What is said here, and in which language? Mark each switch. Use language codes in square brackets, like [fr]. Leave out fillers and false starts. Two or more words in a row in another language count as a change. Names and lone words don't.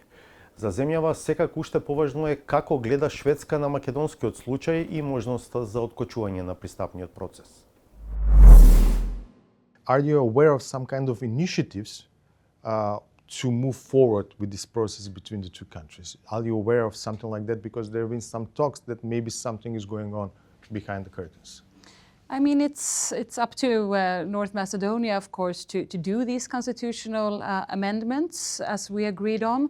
[mk] За земјава секако уште поважно е како гледа Шведска на македонскиот случај и можноста за откочување на пристапниот процес. [en] Are you aware of some kind of initiatives to move forward with this process between the two countries? Are you aware of something like that? Because there have been some talks that maybe something is going on behind the curtains. I mean, it's up to North Macedonia, of course, to do these constitutional amendments as we agreed on.